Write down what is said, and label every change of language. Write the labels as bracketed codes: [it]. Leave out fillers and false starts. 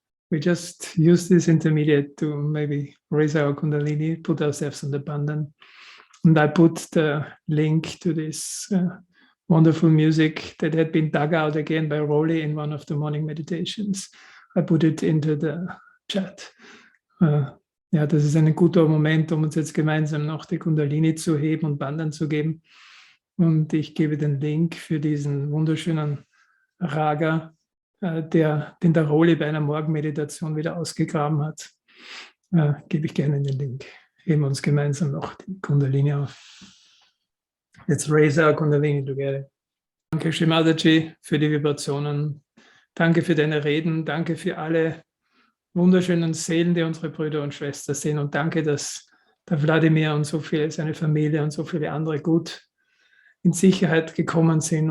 [en] We just use this intermediate to maybe raise our Kundalini, put ourselves on the bandhan. And I put the link to this wonderful music that had been dug out again by Rowley in one of the morning meditations. I put it into the chat. [de] Ja, das ist ein guter Moment, um uns jetzt gemeinsam noch die Kundalini zu heben und Bandhan zu geben. Und ich gebe den Link für diesen wunderschönen Raga, den der Rowley bei einer Morgenmeditation wieder ausgegraben hat. Gebe ich gerne den Link. Heben uns gemeinsam noch die Kundalini auf. [en] Let's raise our Kundalini together. [de] Danke, Shimadaji, für die Vibrationen. Danke für deine Reden. Danke für alle wunderschönen Seelen, die unsere Brüder und Schwestern sind. Und danke, dass der Wladimir und so viele, seine Familie und so viele andere gut in Sicherheit gekommen sind.